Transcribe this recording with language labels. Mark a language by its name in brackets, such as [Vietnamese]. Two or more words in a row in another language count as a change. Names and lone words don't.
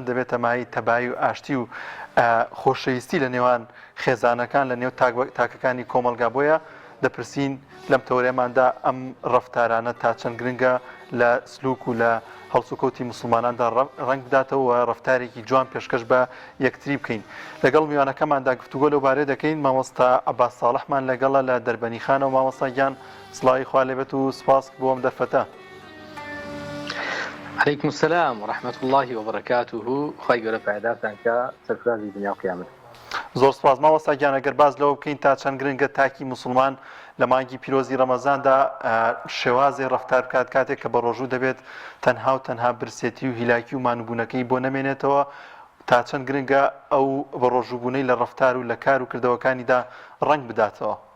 [Central Kurdish] دەبێتە مای تەبایی و ئاشتی و خۆشەویستی لە نێوان خێزانەکان لە نێو تاکەکانی کۆمەلگا بۆیە دەپرسین لەم تەورێماندا ئەم ڕەفتارانە تا چەند گرنگە لە سلوک و لە هەڵسوکەوتی مسلماناندا ڕنگ بداتەوە و ڕەفتارێکی جوان پێشکەش بە یەکتری بکەین لەگەڵ میوانەکەماندا گفتوگۆ لەو بارەیە دەکەین مامۆستا عەباس ساڵحمان لەگەڵە لە دەربەنی خانەوە مامۆستا گیان سڵاوی خوا لێبێت و سپاس بۆم دەرفەتە. [Arabic] عليكم السلام ورحمة الله وبركاته. [Central Kurdish] خواهی گەورە پایدارتان کە سەرفرازی دنیا و قیامەت. زۆر سپاس مامۆستا گیان ئەگەر باز لەوە بکەین تا چەند گرنگە تاکی مسلمان لە مانگی پیرۆزی ڕەمەزاندا شێوازی ڕەفتار بکات کاتێک کە بە ڕۆژوو دەبێت تەنها و تەنها برسێتی و هیلاکی و مانوبوونەکەی بۆ نەمێنێتەوە تا چەند گرنگە ئەو بە ڕۆژووبوونەی لە ڕەفتار و لە کار و کردەوەکانیدا ڕنگ بداتەوە.